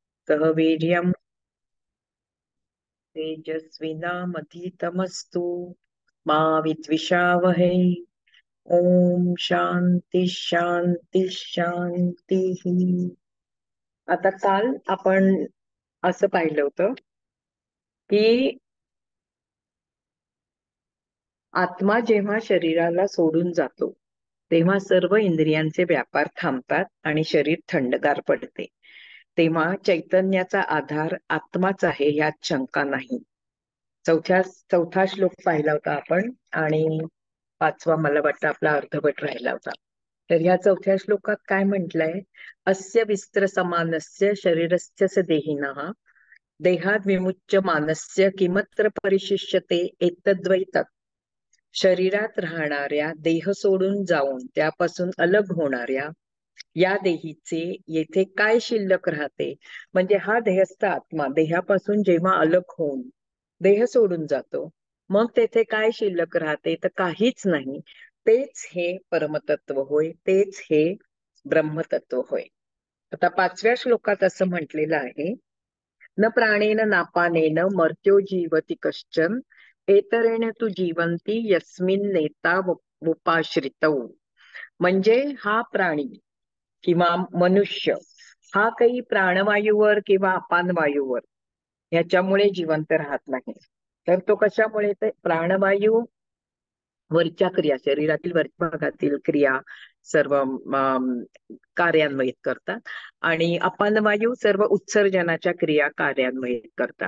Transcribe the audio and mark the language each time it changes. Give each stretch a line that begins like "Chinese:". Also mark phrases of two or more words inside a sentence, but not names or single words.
Sanskrit: कः वीर्यं तेजस्विनामधितमस्तु मा विद्विषावहै। ओम शांती शांती शांती।
Marathi: आता काल आपण असं पाहिलं होतं की आत्मा जेव्हा शरीराला सोडून जातो तेव्हा सर्व इंद्रियांचे व्यापार थांबतात आणि शरीर थंडगार पडते. तेव्हा चैतन्याचा आधार आत्माच आहे यात शंका नाही. चौथा श्लोक पाहिला होता आपण आणि पाचवा मला वाटतं आपला अर्धवट राहिला होता. तर ह्या चौथ्या श्लोकात काय म्हटलंय?
Sanskrit: अस्य विस्त्र समानस्य शरीरस्य स देहिनः देहाद विमुच्य मानस्य किमत्र परिशिष्यते एतद्वै तत्.
Marathi: शरीरात राहणाऱ्या देह सोडून जाऊन त्यापासून अलग होणाऱ्या या देहीचे येथे काय शिल्लक राहते? म्हणजे हा देहस्थ आत्मा देहापासून जेव्हा अलग होऊन देह सोडून जातो मग तेथे काय शिल्लक राहते? तर काहीच नाही. तेच हे परमतत्व होय, तेच हे ब्रह्मतत्व होय. आता पाचव्या श्लोकात असं म्हटलेलं आहे,
Sanskrit: न प्राणेन नापानेन मर्त्यो जीवति कश्चन एतरेण तू जीवंती यस्मिन नेता उपाश्रितौ.
Marathi: म्हणजे हा प्राणी किंवा मनुष्य हा काही प्राणवायूवर किंवा अपानवायूवर ह्याच्यामुळे जिवंत राहत नाही. तर तो कशामुळे? तर प्राणवायू वरच्या क्रिया, शरीरातील वरच्या भागातील क्रिया सर्व कार्यान्वित करतात आणि अपानवायू सर्व उत्सर्जनाच्या क्रिया कार्यान्वित करतात.